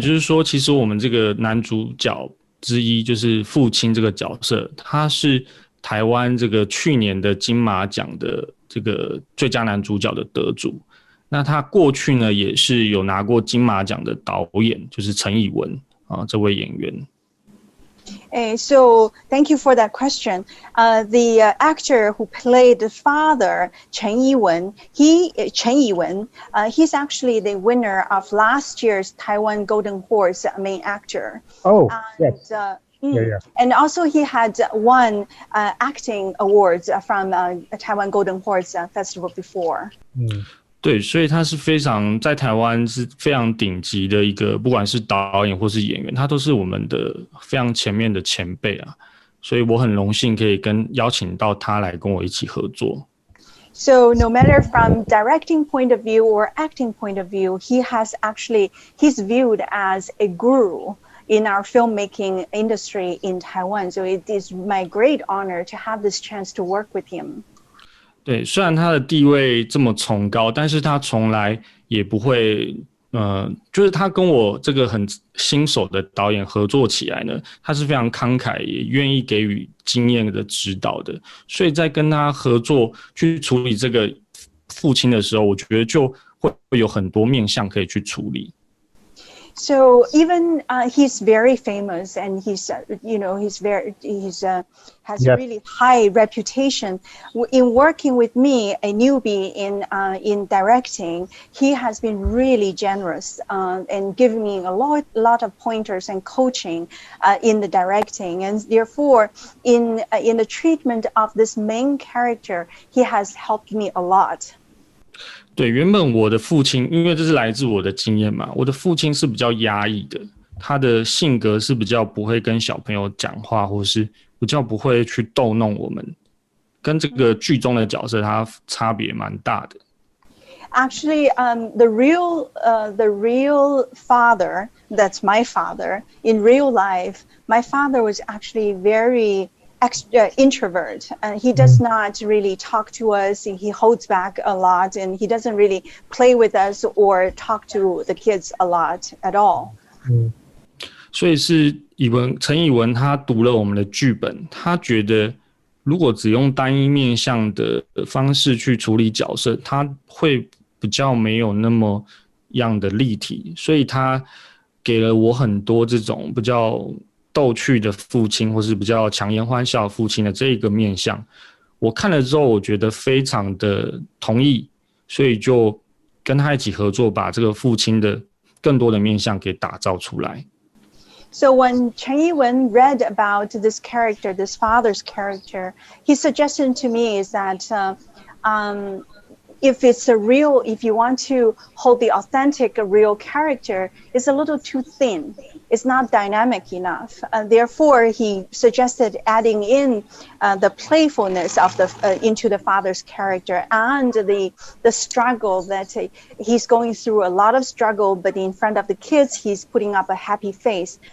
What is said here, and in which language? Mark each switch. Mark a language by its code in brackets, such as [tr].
[zh] 就是说，其实我们这个男主角之一，就是父亲这个角色，他是台湾这个去年的金马奖的这个最佳男主角的得主。那他过去呢，也是有拿过金马奖的导演，就是陈以文这位演员。 [en] So thank you for that question. The actor who played the father, Chen Yiwen, he's actually the winner of last year's Taiwan Golden Horse main actor. Oh, yes. Yeah. And also he had won acting awards from Taiwan Golden Horse Festival before. [zh] 对，所以他是在台湾是非常顶级的一个，不管是导演或是演员，他都是我们的非常前面的前辈啊，所以我很荣幸可以邀请到他来跟我一起合作。 [en] So no matter from directing point of view or acting point of view, he's viewed as a guru in our filmmaking industry in Taiwan. So it is my great honor to have this chance to work with him. [zh] 对，虽然他的地位这么崇高，但是他从来也不会，就是他跟我这个很新手的导演合作起来呢，他是非常慷慨，也愿意给予经验的指导的。所以在跟他合作去处理这个父亲的时候，我觉得就会有很多面向可以去处理。 [en] So even he's very famous, and has really high reputation. In working with me, a newbie in directing, he has been really generous and giving me a lot of pointers and coaching in the directing, and therefore in the treatment of this main character, he has helped me a lot. [zh] 对，原本我的父亲，因为这是来自我的经验嘛，我的父亲是比较压抑的，他的性格是比较不会跟小朋友讲话，或是比较不会去逗弄我们，跟这个剧中的角色他差别蛮大的。 [en] Actually, the real father, that's my father, in real life, my father was actually very introvert, and he does not really talk to us. He holds back a lot, and he doesn't really play with us or talk to the kids a lot at all. [zh] 所以是陈以文他读了我们的剧本，他觉得如果只用单一面向的方式去处理角色，他会比较没有那么样的立体，所以他给了我很多这种比较逗趣的父亲，或是比较强颜欢笑父亲的这一个面向，我看了之后，我觉得非常的同意，所以就跟他一起合作，把这个父亲的更多的面向给打造出来。 [en] So when Chen Yiwen read about this character, this father's character, his suggestion to me is that if it's a real, if you want to hold the authentic, real character, it's a little too thin. It's not dynamic enough. Therefore, he suggested adding in the playfulness of into the father's character and the struggle that he's going through a lot of struggle, but in front of the kids, he's putting up a happy face.